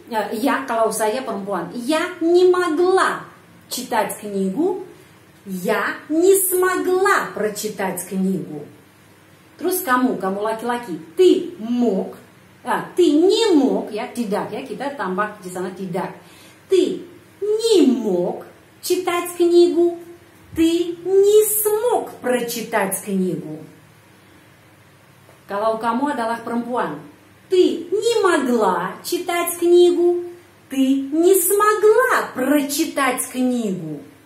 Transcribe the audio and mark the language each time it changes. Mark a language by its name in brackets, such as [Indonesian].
[Russian] Я, [Indonesian] kalau saya perempuan, [Russian] я не могла читать книгу. Я не смогла прочитать книгу. [Indonesian] Terus kamu laki-laki, [Russian] ты мог, ты не мог, [Indonesian] ya tidak ya, kita tambah di sana tidak. [Russian] Ты не мог читать книгу. Ты не смог прочитать книгу. [Indonesian] Kalau kamu adalah perempuan, [Russian] ты не могла читать книгу, ты не смогла прочитать книгу.